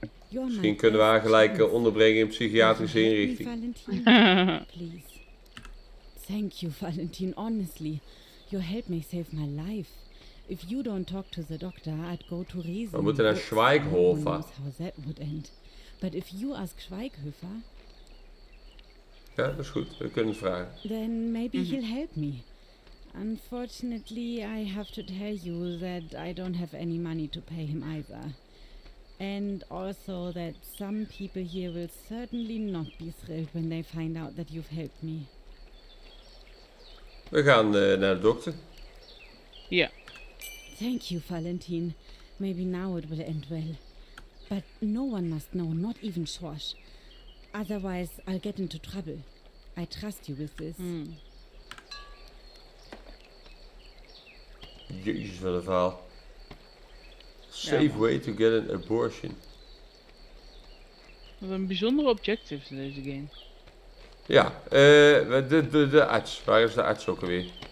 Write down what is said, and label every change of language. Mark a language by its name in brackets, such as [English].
[Dutch] Misschien kunnen we haar gelijk onderbrengen in psychiatrische inrichting. [English] Valentin, please. Thank you, Valentin, honestly. Your help may save my life. If you don't talk to the doctor, I'd go to reason. [Dutch] We moeten naar Schweighofer. [English] How that would end. But if you ask Schweighöfer, [Dutch] Ja, dat is goed. We kunnen het vragen. [English] then maybe he'll help me. Unfortunately, I have to tell you that I don't have any money to pay him either. And also that some people here will certainly not be thrilled when they find out that you've helped me. [Dutch] We gaan naar de dokter. Ja. [English] Thank you, Valentin. Maybe now it will end well. But no one must know, not even Schorsch. Otherwise, I'll get into trouble. I trust you with this. [Dutch] Jezus, wat een verhaal. [English] Safe way to get an abortion. [Dutch] Wat een bijzondere objectives in deze game. Ja, de arts. Waar is de arts ook alweer?